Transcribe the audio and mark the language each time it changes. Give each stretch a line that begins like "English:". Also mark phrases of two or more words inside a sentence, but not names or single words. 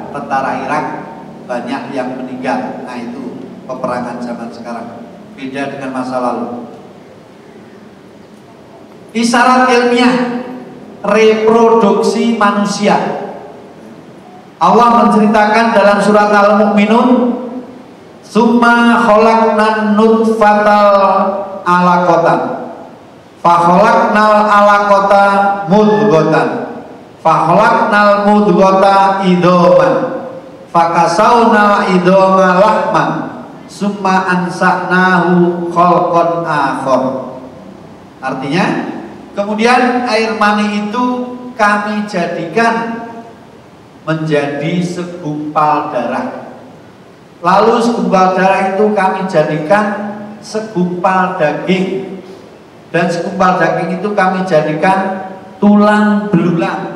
Indonesian: Tentara Irak banyak yang meninggal. Nah, itu peperangan zaman sekarang, beda dengan masa lalu. Isyarat ilmiah reproduksi manusia. Allah menceritakan dalam surat Al-Mu'minun,
Arabic: ثم خلقنا النطفة علقة فخلقنا العلقة مضغة فخلقنا المضغة عظاما فكسونا العظام لحما ثم أنشأناه خلقا آخر.
Indonesian: Artinya, kemudian air mani itu kami jadikan menjadi segumpal darah. Lalu segumpal darah itu kami jadikan segumpal daging, dan segumpal daging itu kami jadikan tulang belulang.